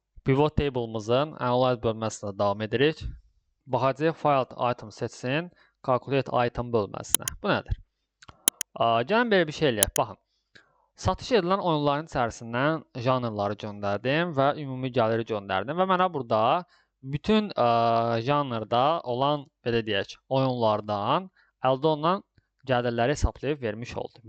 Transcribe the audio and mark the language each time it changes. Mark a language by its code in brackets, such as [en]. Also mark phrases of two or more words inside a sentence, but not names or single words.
[en] Pivot table'ımızın [az] analyze bölməsində davam edirik. Baxacağıq [en] filed item [az] seçsin, [en] calculate item [az] bölməsinə. Bu nədir? Gəlin belə bir şey eləyək. Baxın. Satış edilən oyunların içərisindən janrları göndərdim və ümumi gəliri göndərdim və mənə burada bütün janrda olan, belə deyək, oyunlardan əldə olunan gəlirləri hesablayıb vermiş oldu.